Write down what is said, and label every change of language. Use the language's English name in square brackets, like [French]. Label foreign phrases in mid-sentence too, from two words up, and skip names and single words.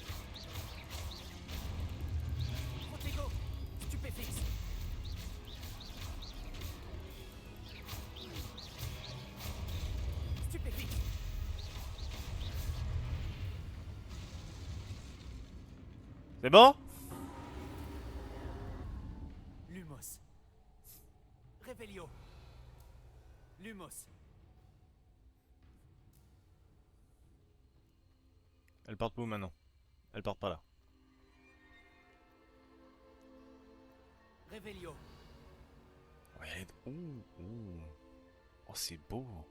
[French] Protego, stupéfixe. Stupéfixe. C'est bon? Lumos. Revelio. Lumos. Elle part où maintenant? Elle part pas là. Revelio. Ouais, elle est... Ouh, ouh. Oh, c'est beau.